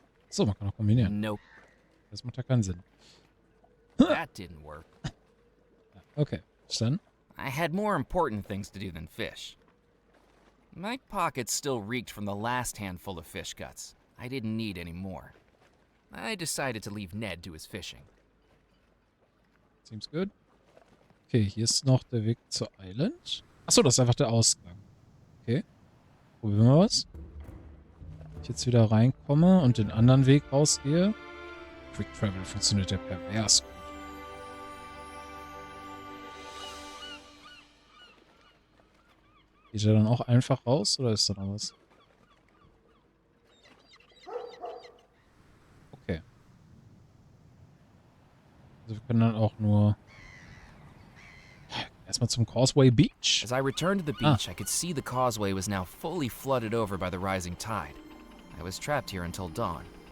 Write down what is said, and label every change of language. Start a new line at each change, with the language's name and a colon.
German: So, man kann auch kombinieren.
English: Nope,
German: Das macht ja keinen Sinn.
English: that didn't work.
German: Okay, dann.
English: I had more important things to do than fish. My pockets still reeked from the last handful of fish guts. I didn't need any more. I decided to leave Ned to his fishing. Seems good.
German: Okay, hier ist noch der Weg zur Island. Achso, das ist einfach der Ausgang. Okay. Probieren wir was. Wenn ich jetzt wieder reinkomme und den anderen Weg rausgehe. Quick Travel funktioniert ja pervers gut. Geht er dann auch einfach raus oder ist da noch was? Okay. Also wir können dann auch nur erstmal zum Causeway Beach.
English: As I returned to the beach, I could see the causeway was now fully flooded over by the rising tide. I was trapped here until dawn.